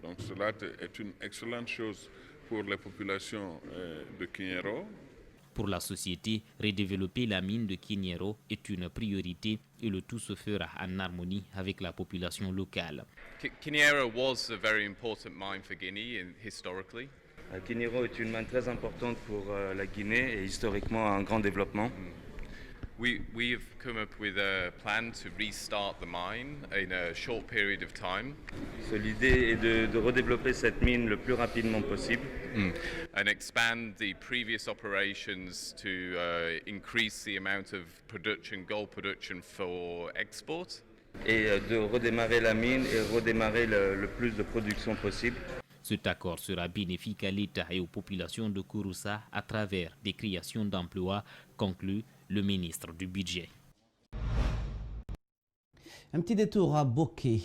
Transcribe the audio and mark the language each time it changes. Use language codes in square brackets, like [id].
[fr] Donc cela est une excellente chose pour les populations de Kinyero. Pour la société, redévelopper la mine de Kinyero est une priorité et le tout se fera en harmonie avec la population locale. [en] Kinyero was a very important mine for Guinea historically. [fr] Kinyero est une mine très importante pour la Guinée et historiquement un grand développement. [en] We've come up with a plan to restart the mine in a short period of time. [fr] L'idée est de redévelopper cette mine le plus rapidement possible. [en] And expand the previous operations to increase the amount of production, gold production for export. [fr] Et de redémarrer la mine et redémarrer le plus de production possible. Cet accord sera bénéfique à l'État et aux populations de Kouroussa à travers des créations d'emplois, conclut le ministre du Budget. Un petit détour à Boké.